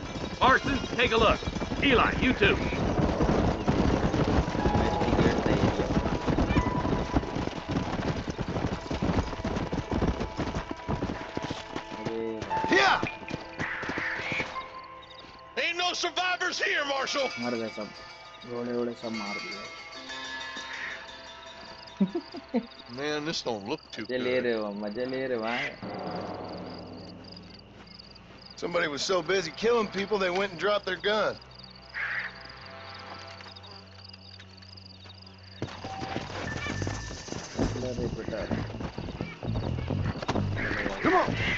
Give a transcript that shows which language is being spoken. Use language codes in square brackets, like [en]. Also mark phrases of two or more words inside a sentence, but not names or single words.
[en] Marston, take a look. Eli, you too. Yeah! Ain't no survivors here, Marshal. [hi] मर गए सब रोड़े सब मार दिए [en] Man, this don't look too [hi] मजे ले रहे हो भाई [en] Somebody was so busy killing people they went and dropped their gun. Come on!